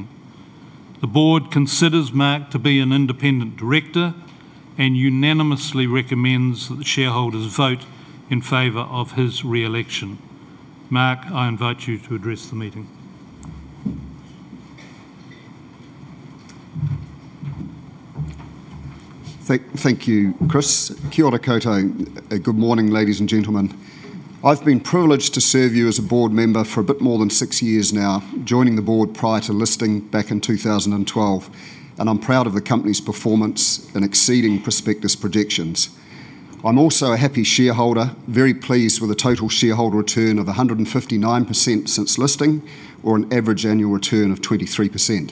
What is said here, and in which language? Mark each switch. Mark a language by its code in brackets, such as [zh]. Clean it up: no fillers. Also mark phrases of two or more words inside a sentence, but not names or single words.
[en] The board considers Mark to be an independent director and unanimously recommends that the shareholders vote in favour of his re-election. Mark, I invite you to address the meeting. Thank you, Chris. [mi] Kia ora koutou. [en] Good morning, ladies and gentlemen. I've been privileged to serve you as a board member for a bit more than 6 years now, joining the board prior to listing back in 2012, and I'm proud of the company's performance in exceeding prospectus projections. I'm also a happy shareholder, very pleased with a total shareholder return of 159% since listing, or an average annual return of 23%.